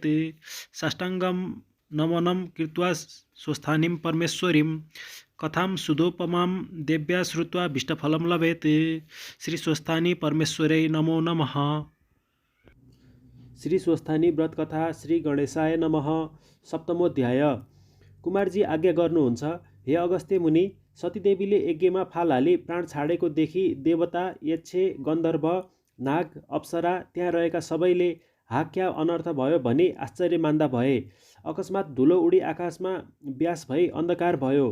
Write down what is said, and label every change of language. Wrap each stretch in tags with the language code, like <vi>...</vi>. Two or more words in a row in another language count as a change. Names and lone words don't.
<sa>साष्टाङ्गं नमनं कृत्वा स्वस्थानीं परमेश्वरीं कथां सुधोपमां देव्या श्रुत्वा भीष्टफलं लभेत्। श्री स्वस्थानी परमेश्वरै नमो नमः। श्री स्वस्थानी व्रत कथा। श्री गणेशाय नमः। सप्तमोध्याय।</sa> <ne>कुमारजी आज्ञा गर्नुहुन्छ, हे अगस्त्य मुनि, सतीदेवीले यज्ञमा फाल हाली प्राण छाडेको देखि देवता, यक्ष, गन्धर्व, नाग, अप्सरा त्यहाँ रहेका सबैले हा क्या अनर्थ भयो भनी आश्चर्य मान्दा भए। अकस्मात धुलो उडी आकाशमा व्यास भई अन्धकार भयो।</ne>